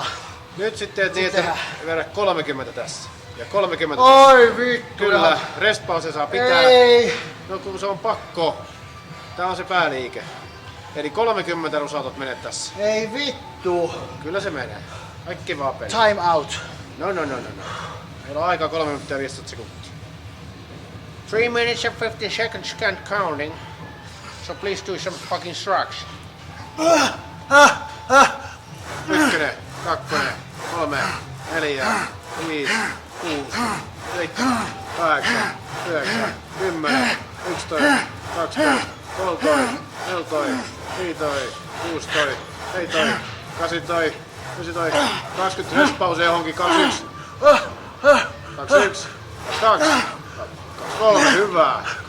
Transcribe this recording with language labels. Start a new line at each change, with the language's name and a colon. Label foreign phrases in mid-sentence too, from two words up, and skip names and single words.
Finnish: Nyt sitten teet niin, että vedä 30 tässä. Ja 30 Oi vittu. Kyllä, restpause saa pitää. Ei. No kun se on pakko. Tää on se pääliike. Eli 30 rusautot menee tässä. Ei vittu. Kyllä se menee. Kaikki vaan peli.
English: Time out.
Finnish: No. Meillä on aikaa 3 minuuttia ja 15 sekuntia.
English: 3 minutes and 50 seconds can't counting. So please do some fucking structure. 1, 2, 3, 4, 5, 6, 7, 8, 9, 10, 11, 12, 13, 14, 15, 16, 17, 18, 19, 20,
Finnish: restpause johonkin, 21, 21, 22, 23, hyvä.